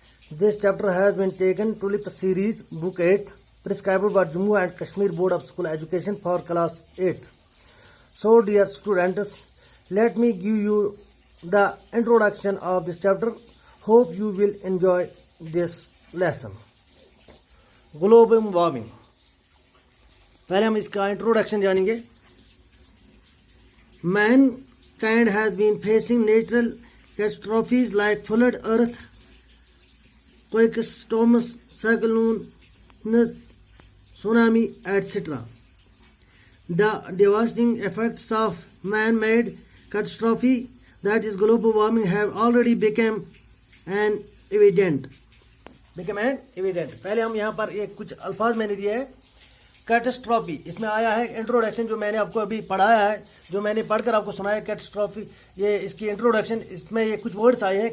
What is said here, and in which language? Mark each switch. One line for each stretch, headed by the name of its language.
English: This chapter has been taken to LIP series, Book 8, prescribed by Jammu and Kashmir Board of School Education for Class 8. So, dear students, let me give you the introduction of this chapter. Hope you will enjoy this lesson.
Hindi: Global warming, पहले हम इसका introduction जानेंगे.
English: Mankind has been facing natural catastrophes like flood, earthquakes, storms, cyclones, tsunami etcetera. The devastating effects of man-made catastrophe, that is global warming, have already become evident.
Hindi: पहले हम यहाँ पर एक कुछ अल्फाज मैंने दिए है. कैटास्ट्रॉफी, इसमें आया है इंट्रोडक्शन जो मैंने आपको अभी पढ़ाया है, जो मैंने पढ़कर आपको सुनाया. कैटास्ट्रॉफी, ये इसकी इंट्रोडक्शन, इसमें ये कुछ वर्ड्स आए हैं.